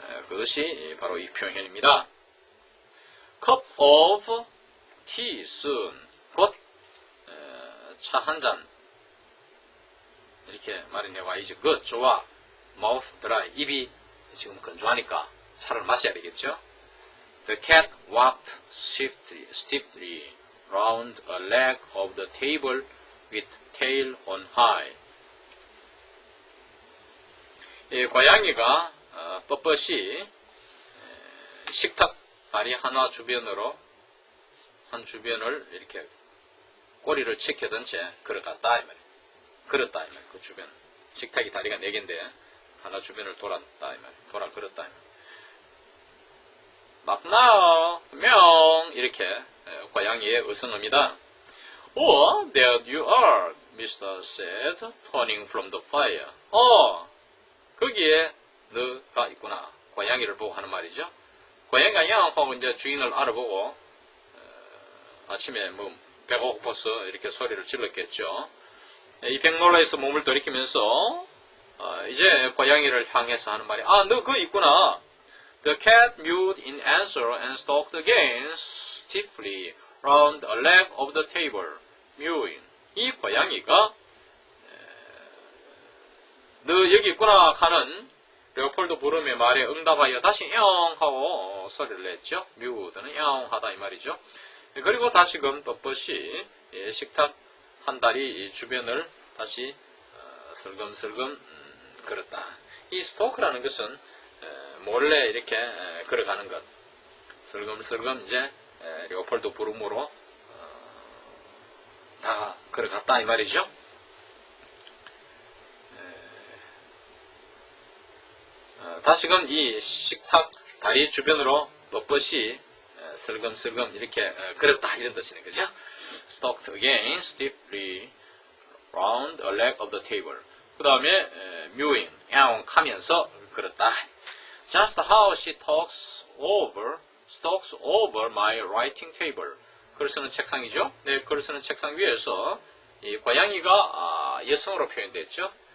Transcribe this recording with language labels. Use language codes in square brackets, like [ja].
[ko] 그것이 바로 이 표현입니다. [en] cup of tea soon. [ko] 곧 차 한 잔 이렇게 마련해 와야지. [en] good [ko] 좋아. [en] mouth dry [ko] 입이 지금 건조하니까 차를 마셔야 되겠죠. [en] The cat walked stiffly round a leg of the table with tail on high. [ko] 이 고양이가 뻣뻣이 식탁 다리 하나 주변으로 한 주변을 이렇게 꼬리를 치켜든 채 걸어갔다 이 말이에요. 걸었다 이 말이에요. 그 주변 식탁이 다리가 4개인데 하나 주변을 돌았다 이 말이에요. 돌아 걸었다 이 말이에요. 막 나와 명 이렇게 고양이의 어성어입니다. [en] Oh, there you are, Mr. said, turning from the fire. [ko] 거기에 너가 있구나. 고양이를 보고 하는 말이죠. 고양이가 양하고 이제 주인을 알아보고 아침에 뭐 배가 고파서 이렇게 소리를 질렀겠죠. 이 백놀라에서 몸을 돌이키면서 이제 고양이를 향해서 하는 말이 너 거기 있구나. [en] The cat mewed in answer and stalked again stiffly round a leg of the table, mewing. [ko] 이 고양이가 너 여기 있구나 하는 레오폴드 브룸의 말에 응답하여 다시 영 하고 소리를 냈죠. mewed는 영 하다 이 말이죠. 그리고 다시금 뻣뻣이 식탁 한 다리 주변을 다시 슬금슬금 걸었다. 이 스토크라는 것은 몰래 이렇게 걸어가는 것. 슬금슬금 이제 레오폴드 브룸으로 다 걸어갔다 이 말이죠. 다시금 이 식탁 다리 주변으로 뻣뻣이 슬금슬금 이렇게 걸었다 이런 뜻이네, 그죠? [en] Stalked again stiffly round a leg of the table. [ko] 그 다음에 mewing, 야옹 하면서 걸었다. [en] Just how she stalks over my writing table. [ko] 글 쓰는 책상이죠. 네, 글 쓰는 책상 위에서 이 고양이가 여성으로 표현됐죠.